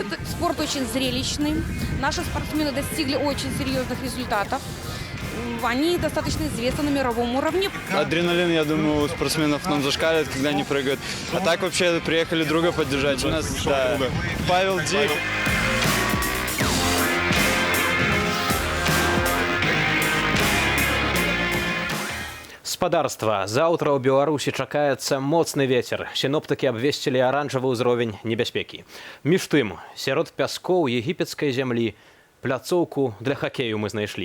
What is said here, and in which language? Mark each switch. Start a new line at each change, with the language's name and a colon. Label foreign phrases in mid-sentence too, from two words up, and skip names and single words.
Russian: Спорт очень зрелищный. Наши спортсмены достигли очень серьезных результатов. Они достаточно известны на мировом уровне. Адреналин, я думаю, у спортсменов нам зашкаливает, когда они прыгают. А так вообще приехали друга поддержать. У нас Павел Дик.
Belarusian: Спадарства. Заўтра ў Беларусі чакаецца моцны вецер. Сіноптыкі абвесцілі аранжавы ўзровень небяспекі. Між тым, сярод пяскоў егіпецкай зямлі пляцоўку для хакею мы знайшлі.